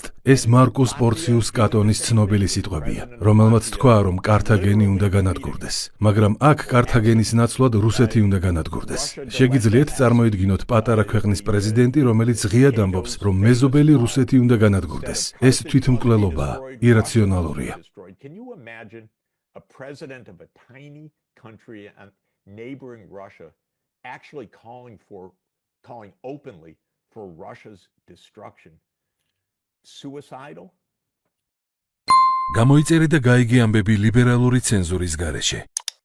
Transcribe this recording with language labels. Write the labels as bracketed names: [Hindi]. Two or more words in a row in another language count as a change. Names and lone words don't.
[Georgian] ეს მარკუს პორციუს კატონის ცნობილი სიტყვებია, რომელმაც თქვა, რომ კართაგენი უნდა განადგურდეს. მაგრამ აქ კართაგენის ნაცვლად რუსეთი უნდა განადგურდეს. შეგიძლიათ წარმოიდგინოთ პატარა ქვეყნის პრეზიდენტი, რომელიც ღიად ამბობს, რომ მეზობელი რუსეთი უნდა განადგურდეს. ეს თვითმკვლელობაა, ირაციონალურია. [English] Can you imagine a president of a tiny country and neighboring Russia actually calling openly for Russia's destruction? Suicidal? [Georgian] გამოიწერე და გაიგე ამბები ლიბერალური ცენზურის გარეშე.